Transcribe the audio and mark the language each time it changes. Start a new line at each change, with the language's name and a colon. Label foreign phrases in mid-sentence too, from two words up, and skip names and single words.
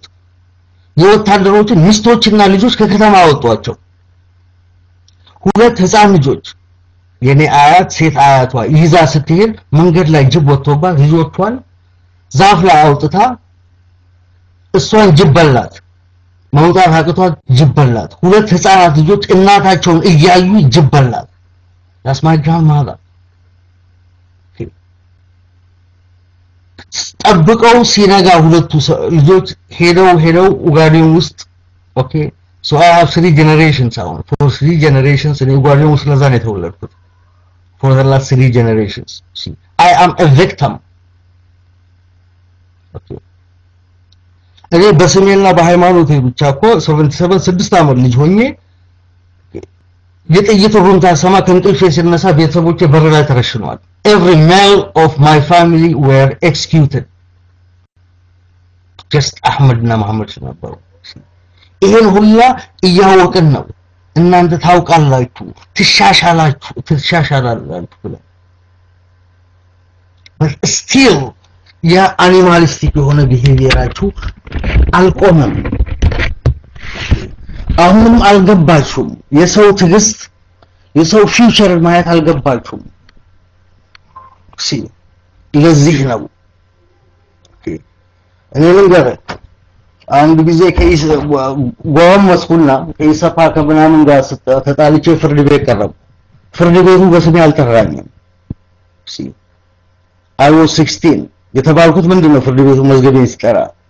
Amharic: የወታደሮችን ሚስቶችና ልጆች ከከተማ አወጧቸው ሁለት ህፃን ልጆች የኔ አያት ሴት አያቷ ይዛ ስትሄድ መንገድ ላይ ጅብ ወጥቶባት ልጆቿን ዛፍ ላይ አውጥታ እሷን ጅብ በላት መውጣት አቅቷት ጅብ በላት ሁለት ህፃናት ልጆች እናታቸውን እያዩ ጅብ በላት
English: that's my grandmother
Amharic: ጠብቀው ሲነጋ ሁለቱ ልጆች ሄደው ኡጋዴን ውስጥ ኦኬ
English: so I have 3 generations now for 3 generations in
Amharic: ኡጋዴን ውስጥ ለዛ ነው የተወለድኩት
English: for the last 3 generations see I am a victim
Amharic: okay እኔ በስሜና በሃይማኖቴ ብቻ እኮ 77 6 ዓመት ልጅ ሆኜ የጥይት ሩምታ ሰማ ከንቅልፌ ሲነሳ ቤተሰቦቼ በር ላይ ተረሽነዋል
English: every male of my family were executed
Amharic: just አህመድና መሐመድ ነበሩ ይሄን ሁላ እያወቅን ነው እናንተ ታውቃላችሁ ትሻሻላላችሁ
English: but still
Amharic: ያ አኒማሊስቲክ የሆነ ቢሄቪየራችሁ አልቆመም አሁንም አልገባችሁም የሰው ትግስት የሰው ፊውቸር ማየት አልገባችሁም ለዚህ ነው እኔ ልንገር አንድ ጊዜ ጎረመስኩና ከኢሰፓ ከምናምን ጋር ተጣልቼ ፍርድ ቤት ቀረብኩ ፍርድ ቤቱ በስሜ አልጠራኝም
English: I was 16
Amharic: የተባልኩት ምንድነው ፍርድ ቤቱ መዝገቤን ሲጠራ